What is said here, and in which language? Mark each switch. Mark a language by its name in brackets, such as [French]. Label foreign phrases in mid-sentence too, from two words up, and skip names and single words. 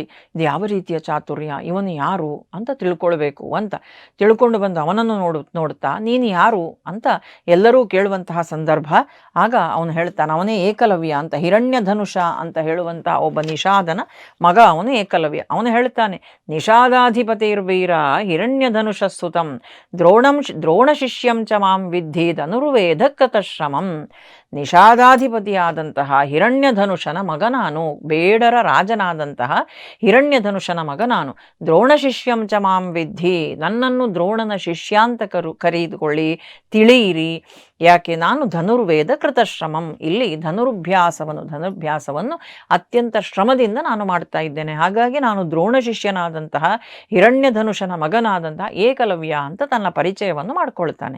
[Kannada] ಇದು ಯಾವ ರೀತಿಯ ಚಾತುರ್ಯ, ಇವನು ಯಾರು ಅಂತ ತಿಳ್ಕೊಳ್ಬೇಕು ಅಂತ ತಿಳ್ಕೊಂಡು ಬಂದು ಅವನನ್ನು ನೋಡುತ್ತಾ ನೀನು ಯಾರು ಅಂತ ಎಲ್ಲರೂ ಕೇಳುವಂತಹ ಸಂದರ್ಭ. ಆಗ ಅವನು ಹೇಳ್ತಾನೆ, ಅವನೇ ಏಕಲವ್ಯ ಅಂತ. ಹಿರಣ್ಯಧನುಷ ಅಂತ ಹೇಳುವಂತಹ ಒಬ್ಬ ನಿಷಾದನ ಮಗ ಅವನು ಏಕಲವ್ಯ. ಅವನು ಹೇಳ್ತಾನೆ, [Sanskrit] ನಿಷಾದಾಧಿಪತಿರ್ವೀರ ಹಿರಣ್ಯಧನುಷ ಸುತಂ ದ್ರೋಣ ಶಿಷ್ಯಂ ಚ ಮಾಂ ವಿದ್ಧಿ ಧನುರ್ವೇದ ಕೃತಶ್ರಮಂ. [Kannada] ನಿಷಾದಾಧಿಪತಿಯಾದಂತಹ ಹಿರಣ್ಯಧನುಷನ ಮಗ ನಾನು, ಬೇಡರ ರಾಜನಾದಂತಹ ಹಿರಣ್ಯಧನುಷನ ಮಗ ನಾನು. [Sanskrit] ದ್ರೋಣ ಶಿಷ್ಯಂ ಚ ಮಾಂ ವಿದ್ಧಿ, [Kannada] ನನ್ನನ್ನು ದ್ರೋಣನ ಶಿಷ್ಯಾಂತ ಕರೆದುಕೊಳ್ಳಿ, ತಿಳಿಯಿರಿ. ಯಾಕೆ? ನಾನು [Sanskrit] ಧನುರ್ವೇದ ಕೃತಶ್ರಮಂ, [Kannada] ಇಲ್ಲಿ ಧನುರ್ಭ್ಯಾಸವನ್ನು ಅತ್ಯಂತ ಶ್ರಮದಿಂದ ನಾನು ಮಾಡ್ತಾ ಇದ್ದೇನೆ. ಹಾಗಾಗಿ ನಾನು ದ್ರೋಣ ಶಿಷ್ಯನಾದಂತಹ ಹಿರಣ್ಯಧನುಷನ ಮಗನಾದಂತಹ ಏಕಲವ್ಯ ಅಂತ ತನ್ನ ಪರಿಚಯವನ್ನು ಮಾಡಿಕೊಳ್ತಾನೆ.